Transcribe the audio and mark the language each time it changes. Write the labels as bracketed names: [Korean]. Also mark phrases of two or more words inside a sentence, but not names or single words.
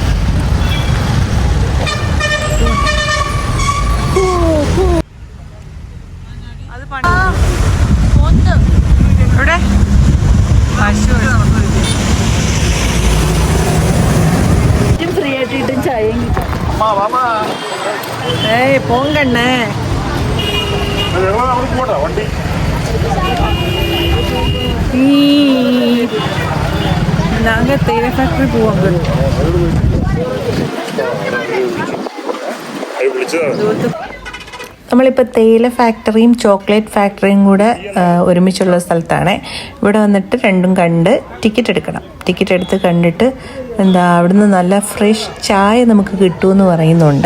[Malayalam] അത് ഇവിടെ ഫ്രീ ആയിട്ട് ഇട്ടും ചായയും കിട്ടും. പോങ്കണ്ണേ. [Tamil] நாங்கள் தேயிலை ஃபேக்ட்ரி போவாங்க. [Malayalam] നമ്മളിപ്പോൾ തേയില ഫാക്ടറിയും ചോക്ലേറ്റ് ഫാക്ടറിയും കൂടെ ഒരുമിച്ചുള്ള സ്ഥലത്താണ്. ഇവിടെ വന്നിട്ട് രണ്ടും കണ്ട് ടിക്കറ്റ് എടുക്കണം. ടിക്കറ്റ് എടുത്ത് കണ്ടിട്ട് അവിടുന്ന് നല്ല ഫ്രഷ് ചായ നമുക്ക് കിട്ടുമെന്ന് പറയുന്നുണ്ട്.